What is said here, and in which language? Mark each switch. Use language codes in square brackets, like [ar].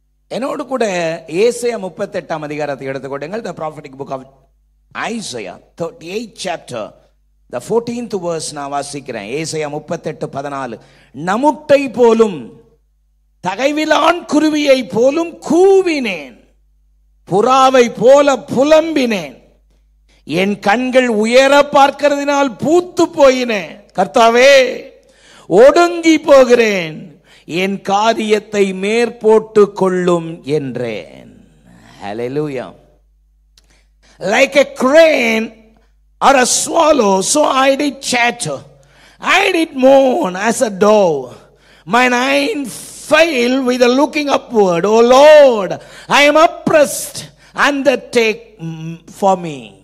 [ta] என்னோடு கூட ஏசாயா 38 அதிகாரத்தை எடுத்துக்கொள்ளுங்கள். [en] The prophetic book of Isaiah 38 chapter, the 14th verse [ta] நான் வாசிக்கிறேன். ஏசாயா 38:14. நமுட்டை போலும் தகைவிலான் குருவியை போலும் கூவினேன், புறாவை போல புலம்பினேன், என் கண்கள் உயர பார்க்கிறதினால் பூத்து போயினேன். கர்த்தாவே, ஒடுங்கி போகிறேன், என் காரியத்தை மேற்போட்டு கொள்ளும் என்றேன். ஹல்லேலூயா. [en] Like a crane or a swallow, so I did chatter, I did mourn as a dove, mine eyes fail with a looking upward. O Lord, I am oppressed, undertake for me.